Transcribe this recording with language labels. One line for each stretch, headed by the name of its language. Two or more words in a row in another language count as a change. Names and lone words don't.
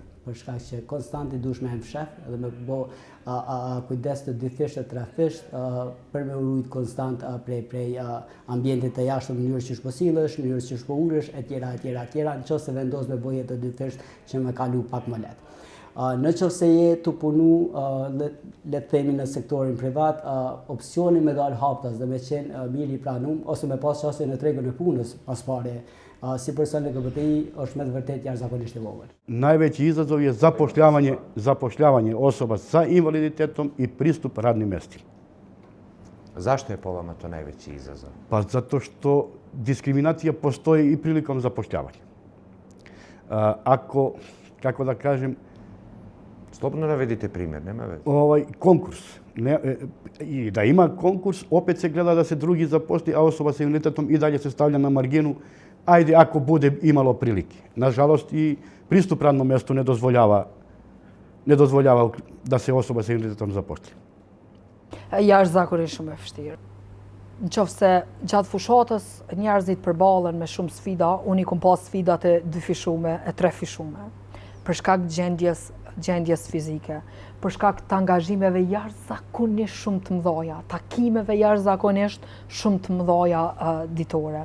Albanian: Për shkak që konstant i dush me mshef edhe me bo kujdes të dyfisht të trafisht për me urujt konstant prej ambientit të jashtëm në mënyrë që shposillesh, në mënyrë që shpoulesh, etjera, nëse vendos me boje të dyfisht që me kalu pak më lehtë. Nëse je të punu, le të themi në sektorin privat, opsioni me dal haptas dhe me qenë mirë i pranum ose me pas qasje në tregën e punës pas pare, si person LGBTI është me të vërtet jashtëzakonisht i vogël.
Serbian: Najveći izazov je zapošljavanje osoba sa invaliditetom i pristup radnim mestima. Zašto je po vama to najveći izazov? Pa zato što diskriminacija postoji i prilikom zapošljavanja. Ako, kako da kažem, slobodno navedite primjer, nema veze. Konkurs. I da ima konkurs, opet se gleda da se drugi zaposli, a osoba sa invaliditetom i dalje se stavlja na marginu, ajde ako bude imalo prilike. Nažalost, i pristup radnom mjestu ne dozvoljava da se osoba sa invaliditetom zaposli.
Albanian: Jashtëzakonisht shumë e vështirë. Nëse gjatë fushatës njerëzit përballen me shumë sfida, unë i kam pas sfidat e dyfishume, e trefishume, për shkak gjendjes fizike, për shkak të angazhimeve jashtëzakonisht shumë të mëdha, takimeve jashtëzakonisht shumë të mëdha ditore.